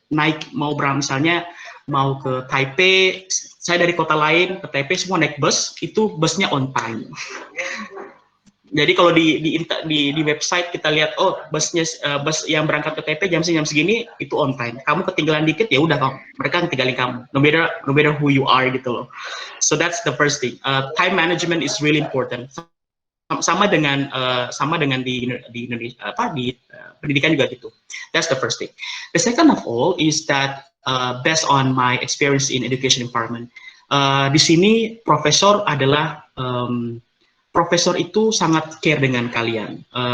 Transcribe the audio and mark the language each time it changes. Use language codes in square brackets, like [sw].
[id] Naik mau misalnya mau ke Taipei, saya dari kota lain ke Taipei semua naik bus, itu busnya on time. Jadi kalau di website kita lihat, oh bus yang berangkat ke Taipei jam segini itu on time. Kamu ketinggalan dikit ya udah mereka ketinggalin kamu. [en] No matter who you are [id] gitu loh. [en] So that's the first thing. Time management is really important. [id] Sama dengan di Indonesia di pendidikan juga gitu. [en] That's the first thing. The second of all is that based on my experience in education environment, [id] di sini profesor adalah profesor itu sangat care dengan kalian.